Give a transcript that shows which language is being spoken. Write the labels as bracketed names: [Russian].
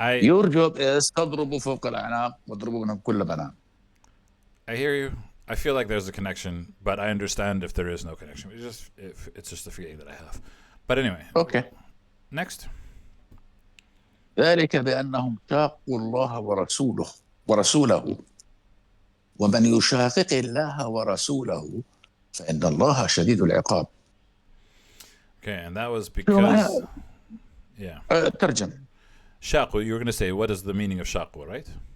[English] Your job is [Arabic] تضربوا فوق الأعناق واضربوا منهم كل بنان. [English] I hear you. I feel like there's a connection, but I understand if there is no connection. It's just a feeling that I have. But anyway. Okay. Next. [Arabic] ذلك بأنهم شاقوا الله ورسوله ومن يشاقق الله ورسوله فإن الله شديد العقاب. [English] Okay, and that was because yeah. [Arabic] ترجم. [English] Shaqu, you were going to say, what is the meaning of shaqu, right?